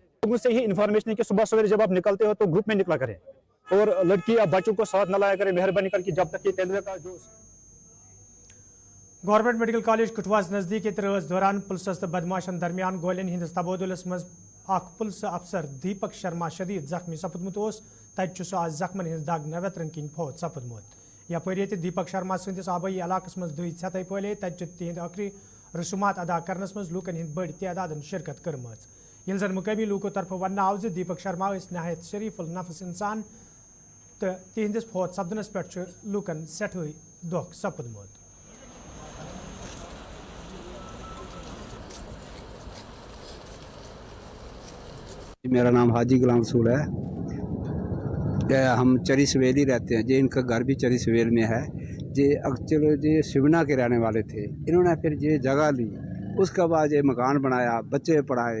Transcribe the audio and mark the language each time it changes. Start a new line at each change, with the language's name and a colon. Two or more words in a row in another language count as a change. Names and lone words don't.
Hindi: मुझसे ही इन्फॉर्मेशन है कि सुबह सवेरे जब आप निकलते हो तो ग्रुप में निकला करें और लड़की या बच्चों को साथ न लाया करें, मेहरबानी करके, जब तक ये तेंदुए का जो।
Kashmiri: गवर्नमेंट मेडिकल कॉलेज कठुआस नजदीक इतराज दौरान पुलिस बदमाशन दरमियान गोलियन हिंद तबादुलस मज पुलिस अफसर दीपक शर्मा शदीद जख्मी सपदमुत तत आज जख्मन हिंद दाग 90 किन फौत सपदमुत। यपर दीपक शर्मा सदिस आबई इलाकस मज दुई सतह पले तत तिहद आखिरी रसूमात अदा करनस मज लूकन हिंद बड़ तादाद शिरकत कर्मज। ये जन मुकामी लूको तरफ वन आव दीपक शर्मा नहायत शरीफ नफस इंसान तो तिहंदिस फौत सपदनस पे लूकन सठे दुख सपदमुत।
Hindi: मेरा नाम हाजी गुलाम रसूल है। हम चरी सवेली रहते हैं, जे इनका घर भी चरी सवेल में है। जे चलो जे शिवना के रहने वाले थे, इन्होंने फिर ये जगह ली, उसके बाद ये मकान बनाया, बच्चे पढ़ाए।